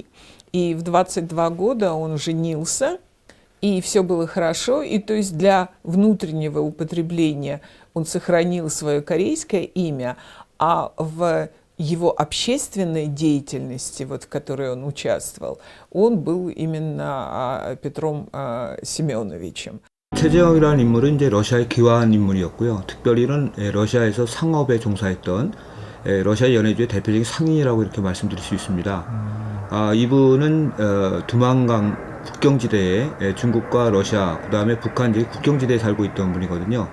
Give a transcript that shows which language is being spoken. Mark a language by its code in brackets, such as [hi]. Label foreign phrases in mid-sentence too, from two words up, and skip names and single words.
[ru] И в 22 года он женился, и все было хорошо, и то есть для внутреннего употребления он сохранил свое корейское имя, а в его общественной деятельности, вот, в которой он участвовал, он был именно Петром Семеновичем. [ko] 최재형이라는 인물은 이제 러시아의 귀화한 인물이었고요. 특별히는 러시아에서 상업에 종사했던 러시아 연해주의 대표적인 상인이라고 이렇게 말씀드릴 수 있습니다. 이분은 두만강 국경지대에 중국과 러시아, 그 다음에 북한 국경지대에 살고 있던 분이거든요.